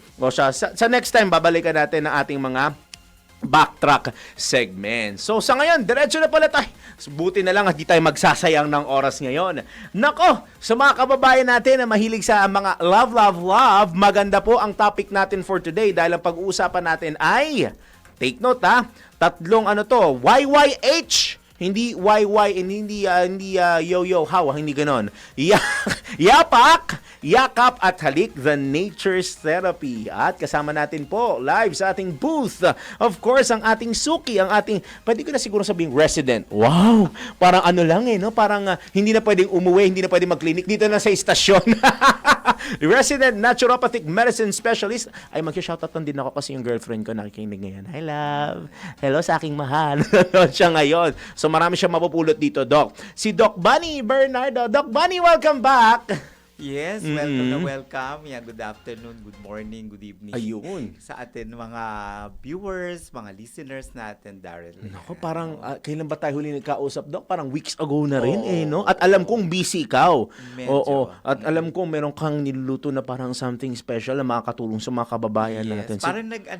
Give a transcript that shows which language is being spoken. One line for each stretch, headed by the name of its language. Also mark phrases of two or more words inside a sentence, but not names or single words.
Filipino: Sa next time, babalikan natin ang ating mga backtrack segment. So sa ngayon, diretso na pala tayo. Buti na lang at di tayo magsasayang ng oras ngayon. Nako, sa mga kababayan natin na mahilig sa mga love, maganda po ang topic natin for today dahil ang pag-uusapan natin ay,
English: take note
Filipino: tatlong YYH. Hindi YY and hindi yo-yo how, hindi ganon. Yapak, yakap at halik,
English: the Nature's Therapy.
Filipino: At kasama natin po live sa ating booth, of course, ang ating suki, ang ating, pwede ko na siguro sabing resident. Wow! Parang lang no? Parang hindi na pwedeng umuwi, hindi na pwedeng mag-clinic. Dito na sa istasyon.
English: Resident Naturopathic Medicine Specialist.
Filipino: Ay, mag-shoutout din ako kasi yung girlfriend ko nakikinig ngayon. Hi, love. Hello sa aking mahal. Siya ngayon. So, marami siya mapupulot dito, Doc. Si Doc Bunny Bernardo. Doc Bunny,
English: welcome back!
Filipino: Yes, welcome na welcome.
English: Yeah, good afternoon, good morning, good evening.
Filipino: Ayun. Sa atin mga viewers, mga listeners natin, Daryl. Nako, parang kailan ba tayo huli nagkausap, Doc? Parang weeks ago na rin, no? At alam kong busy ikaw. Medyo. Oo. At alam kong meron kang niluluto na parang
English: something special
Filipino: na makakatulong sa mga kababayan natin.